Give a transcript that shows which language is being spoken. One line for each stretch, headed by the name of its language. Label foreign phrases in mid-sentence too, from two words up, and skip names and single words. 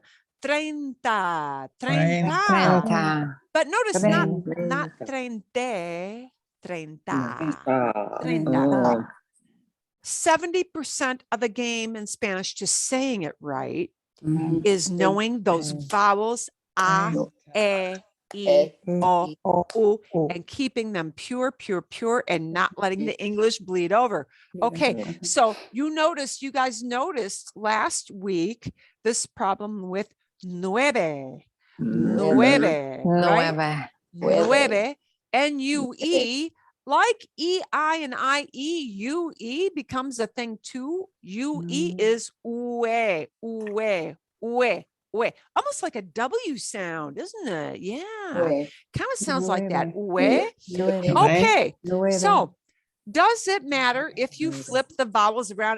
English: 30. But notice not 30, 30. 70% of the game in Spanish, just saying it right, is knowing those vowels a, e, o, u, and keeping them pure, and not letting the English bleed over. Okay, so you guys noticed last week this problem with nueve, right? Nueve, N-U-E, like E-I and I-E, U-E becomes a thing too. U-E is ue. Almost like a W sound, isn't it? Yeah, kind of sounds like that. Ue. Okay, so does it matter if you flip the vowels around?